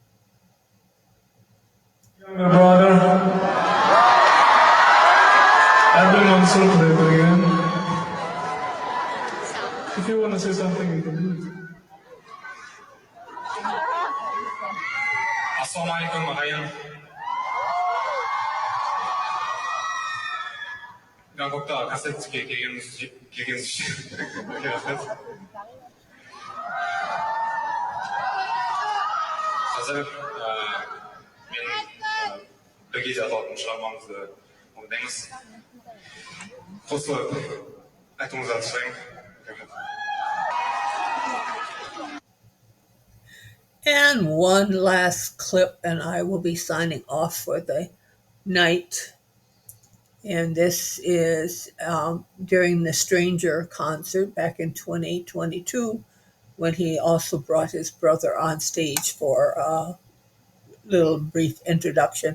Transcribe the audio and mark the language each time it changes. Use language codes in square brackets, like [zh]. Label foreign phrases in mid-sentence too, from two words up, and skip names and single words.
[en] Younger brother, Mansur Qudaibergen. If you want to say something, you can do it. [ar] السلام عليكم, [kk] ағайын. Гонконгта концертке келгеніңіз үшін рахмет. Қазір мен бірге жазылатын шығармамызды орындаймыз. Қосылып айтуыңызды сұраймын. [en] And one last clip, and I will be signing off for the night. And this is during the Stranger concert back in 2022, when he also brought his brother on stage for a little brief introduction.